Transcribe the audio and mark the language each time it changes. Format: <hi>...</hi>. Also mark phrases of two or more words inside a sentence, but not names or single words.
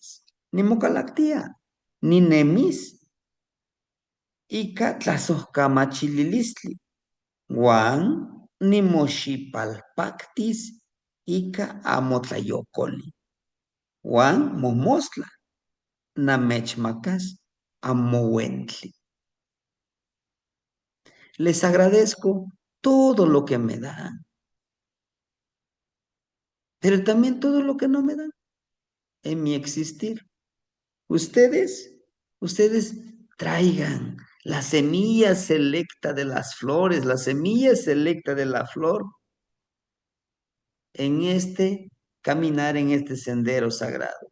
<nah>Nimocalactia, ninemis, ika tlasojkamachililistli, uan nimoxipalpactis, ika amotlayocoli, uan momostla, namechmacas amouentli.</nah> <es>Les agradezco todo lo que me dan, pero también todo lo que no me dan en mi existir. Ustedes traigan la semilla selecta de las flores, la semilla selecta de la flor en este caminar en este sendero sagrado.</es>